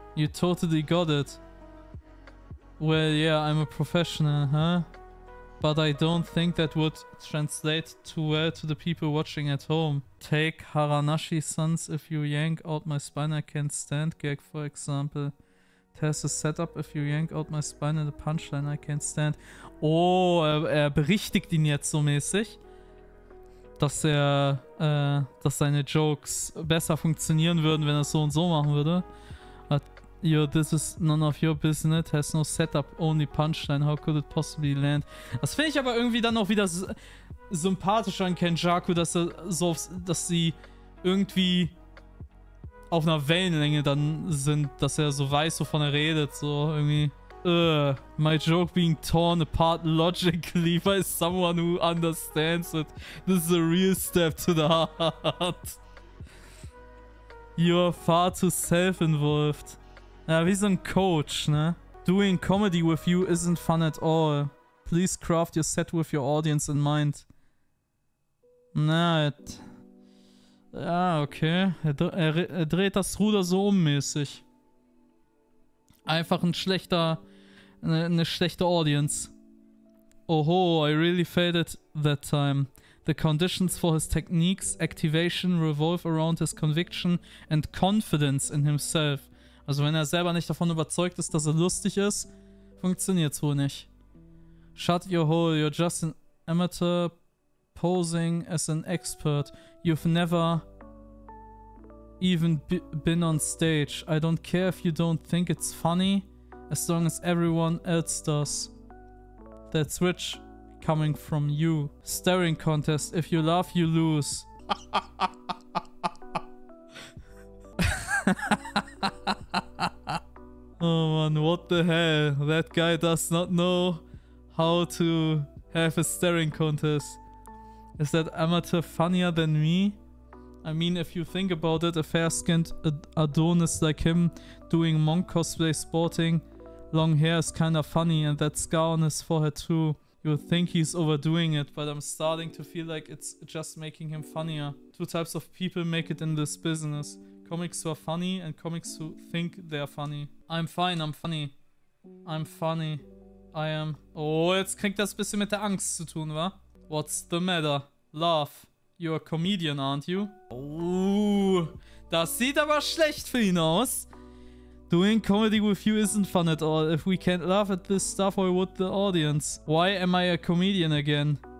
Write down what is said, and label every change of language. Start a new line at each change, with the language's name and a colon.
English: You totally got it. Well, yeah, I'm a professional, huh? But I don't think that would translate too well to the people watching at home. Take Haranashi-san's if you yank out my spine I can't stand gag, for example. It has a setup if you yank out my spine and a punchline I can't stand.
German: Oh, er berichtigt ihn jetzt so mäßig, dass dass seine Jokes besser funktionieren würden, wenn er es so und so machen würde.
English: Yo, this is none of your business, has no setup, only punchline, how could it possibly land?
German: Das finde ich aber irgendwie dann auch wieder sympathisch an Kenjaku, dass sie irgendwie auf einer Wellenlänge dann sind, dass er so weiß, wovon er redet, so irgendwie.
English: My joke being torn apart logically by someone who understands it. This is a real step to the heart. You're far too self-involved.
German: Ja, wie so ein Coach, ne?
English: Doing comedy with you isn't fun at all. Please craft your set with your audience in mind.
German: Na, ja, okay. Er dreht das Ruder so mäßig. Einfach eine schlechte Audience.
English: Oh, I really failed it that time. The conditions for his techniques, activation revolve around his conviction and confidence in himself.
German: Also wenn er selber nicht davon überzeugt ist, dass er lustig ist, funktioniert's wohl nicht.
English: Shut your hole, you're just an amateur posing as an expert. You've never even been on stage. I don't care if you don't think it's funny, as long as everyone else does. That's rich coming from you. Staring contest, if you laugh, you lose. Oh man, what the hell? That guy does not know how to have a staring contest. Is that amateur funnier than me? I mean, if you think about it, a fair-skinned Adonis like him doing monk cosplay sporting long hair is kinda funny, and that scar on his forehead too. You would think he's overdoing it, but I'm starting to feel like it's just making him funnier. Two types of people make it in this business. Comics who are funny and comics who think they're funny. I'm fine, I'm funny. I'm funny. I am...
German: Oh, jetzt kriegt das ein bisschen mit der Angst zu tun, wa?
English: What's the matter? Laugh. You're a comedian, aren't you?
German: Oh, das sieht aber schlecht für ihn aus.
English: Doing comedy with you isn't fun at all. If we can't laugh at this stuff, why would the audience? Why am I a comedian again?